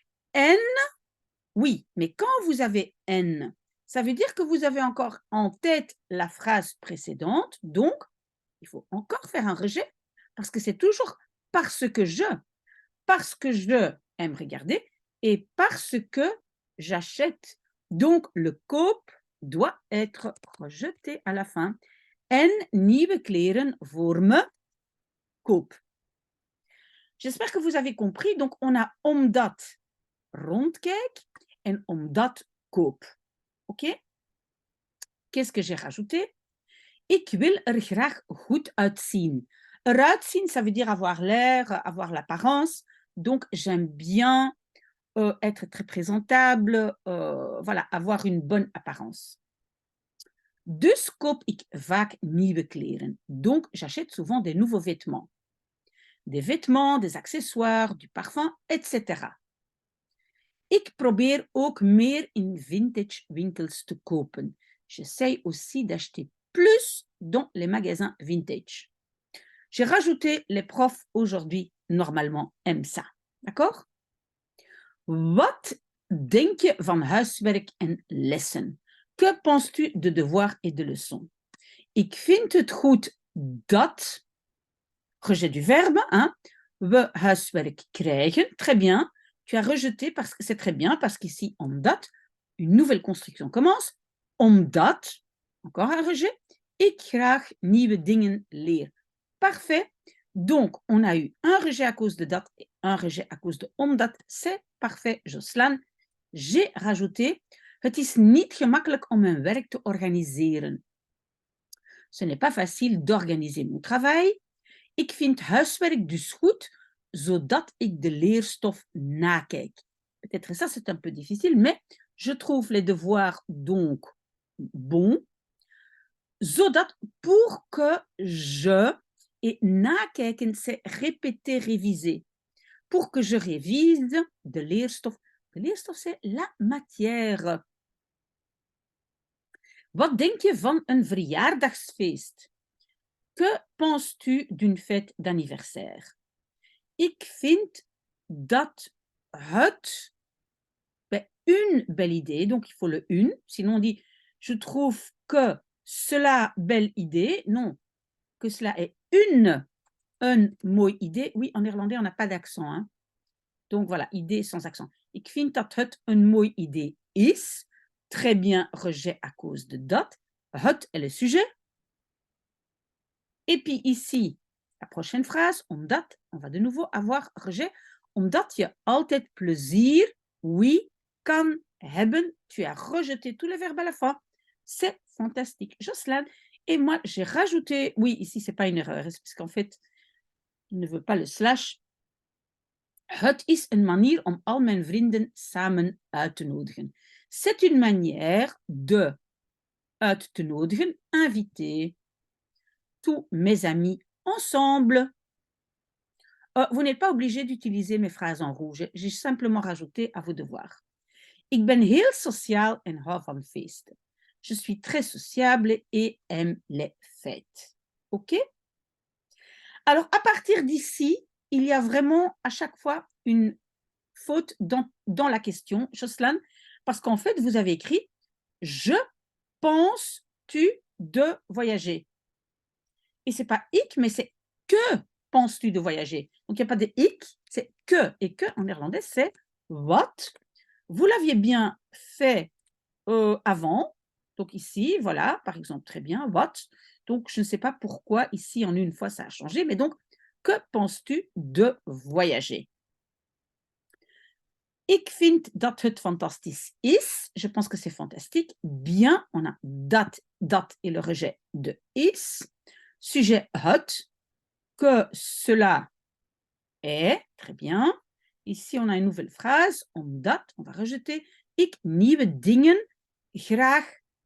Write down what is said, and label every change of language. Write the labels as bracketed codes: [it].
[fr] En, oui, mais quand vous avez en, ça veut dire que vous avez encore en tête la phrase précédente, donc il faut encore faire un rejet, parce que c'est toujours parce que je aime regarder et parce que j'achète. Donc, le koop doit être rejeté à la fin. [nl] En nieuwe kleren voor me koop. [fr] J'espère que vous avez compris. Donc, on a [nl] omdat rondkijk en omdat koop. [fr] OK? Qu'est-ce que j'ai rajouté? [nl] Ik wil er graag goed uitzien. [fr] Eruit zien, ça veut dire avoir l'air, avoir l'apparence. Donc, j'aime bien être très présentable, voilà, avoir une bonne apparence. [nl] Dus koop ik vaak nieuwe kleren. [fr] Donc, j'achète souvent des nouveaux vêtements. Des vêtements, des accessoires, du parfum, etc. [nl] Ik probeer ook meer in vintage winkels te kopen. [fr] J'essaye aussi d'acheter plus dans les magasins vintage. J'ai rajouté les profs aujourd'hui, normalement, aiment ça. D'accord? [nl] Wat denk je van huiswerk en lessen? [fr] Que penses-tu de devoirs et de leçons? [nl] Ik vind het goed dat, [fr] rejet du verbe, hein, [nl] we huiswerk krijgen. [fr] Très bien. Tu as rejeté parce que c'est très bien, parce qu'ici, omdat, une nouvelle construction commence. Omdat, encore un rejet. [nl] Ik graag nieuwe dingen leer. [fr] Parfait. Donc, on a eu un rejet à cause de dat et un rejet à cause de omdat. C'est parfait, Joslan. J'ai rajouté, [nl] het is niet gemakkelijk om mijn werk te organiseren. [fr] Ce n'est pas facile d'organiser mon travail. [nl] Ik vind huiswerk dus goed, zodat ik de leerstof nakijk. [fr] Peut-être ça, c'est un peu difficile, mais je trouve les devoirs donc bons, zodat pour que je, et nakijken, c'est répéter, réviser. Pour que je révise de leerstof. De leerstof, c'est la matière. [nl] Wat denk je van een verjaardagsfeest? [fr] Que penses-tu d'une fête d'anniversaire? [nl] Ik vind dat het, [fr] une belle idée, donc il faut le une, sinon on dit je trouve que cela belle idée, non, que cela est une mooie idée. Oui, en néerlandais on n'a pas d'accent, hein. Donc voilà, idée sans accent. [nl] Ik vind dat het een mooie idée is. [fr] Très bien, rejet à cause de dat. Het est le sujet. Et puis ici, la prochaine phrase, omdat, on va de nouveau avoir rejet. [nl] Omdat je altijd plezier, oui, kan hebben. [fr] Tu as rejeté tous les verbes à la fin. C'est fantastique, Joslan. Et moi, j'ai rajouté, oui, ici, c'est pas une erreur, parce qu'en fait, il ne veut pas le slash. [nl] Het is een manier om al mijn vrienden samen uit te nodigen. [fr] C'est une manière de uit te nodigen, inviter tous mes amis ensemble. Vous n'êtes pas obligé d'utiliser mes phrases en rouge. J'ai simplement rajouté à vos devoirs. [nl] Ik ben heel sociaal en hou van feesten. [fr] Je suis très sociable et aime les fêtes. OK? Alors, à partir d'ici, il y a vraiment à chaque fois une faute dans la question, Joslan, parce qu'en fait, vous avez écrit « Je penses-tu de voyager ?» Et ce n'est pas « ik », mais c'est « que penses-tu de voyager ?» Donc, il n'y a pas de « ik », c'est « que ». Et « que » en néerlandais, c'est « what ». Vous l'aviez bien fait avant. Donc ici, voilà, par exemple, très bien, « what ». Donc, je ne sais pas pourquoi ici, en une fois, ça a changé, mais donc, que penses-tu de voyager? [nl] Ik vind dat het fantastisch is. [fr] Je pense que c'est fantastique. Bien, on a dat et le rejet de is. Sujet het, que cela est. Très bien. Ici, on a une nouvelle phrase. Omdat, on va rejeter. [nl] Ik nieuwe dingen graag.